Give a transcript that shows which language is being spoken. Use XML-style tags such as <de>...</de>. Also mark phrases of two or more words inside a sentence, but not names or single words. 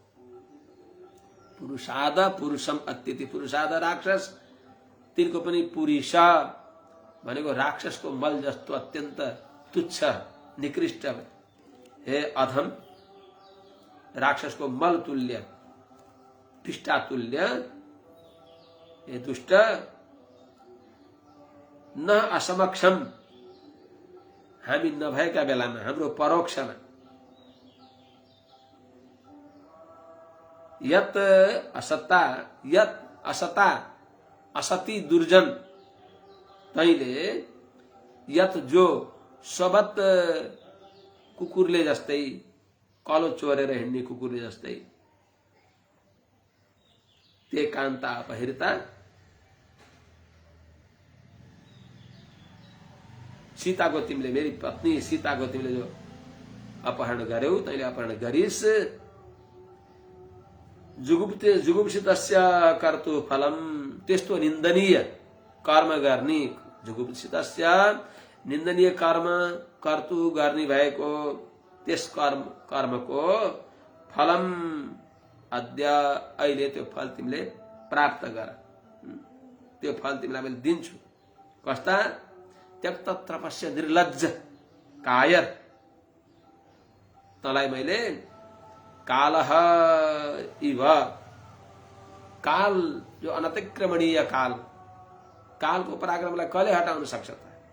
<sa>पुरुषाद पुरुषम अत्यति,</sa> <ne>पुरुषाद राक्षस, तिनको पनि पुरुष भनेको राक्षसको मल जस्तो अत्यन्त तुच्छ निकृष्ट, हे अधम, राक्षसको मल तुल्य, पिष्टा तुल्य, हे दुष्ट,</ne> <sa>न असमक्षम,</sa> <ne>हामी नभएका बेलामा, हाम्रो परोक्षमा,</ne> <sa>यत असत्ता, यत असता, असति दुर्जन,</sa> <ne>तैले यत जो सबत कुकुरले जस्तै, कलो चोरेर हिँड्ने कुकुरले जस्तै,</ne> <sa>ते कान्ता अपहृता,</sa> <ne>सीताको तिमीले, मेरी पत्नी सीताको तिमीले जो अपहरण गर्यौ, तैले अपहरण गरिस्,</ne> <sa>जुगुप्सितस्य कर्तु फलम,</sa> <ne>त्यस्तो निन्दनीय कर्म गर्ने, जुगुप्सितस्य निन्दनीय कर्म कर्तु गर्ने भएको त्यस कर्मको</ne> <sa>फलम अद्य,</sa> <ne>अहिले त्यो फल तिमीले प्राप्त गर, त्यो फल तिमीलाई मैले दिन्छु। कस्ता?</ne> <sa>त्यक्त तपस्य</sa> <ne>निर्लज्ज कायर, तँलाई मैले</ne> <sa>कालह इव,</sa> <ne>काल जो अनतिक्रमणीय काल, कालको पराक्रमलाई कसले हटाउन सक्छ त?</ne>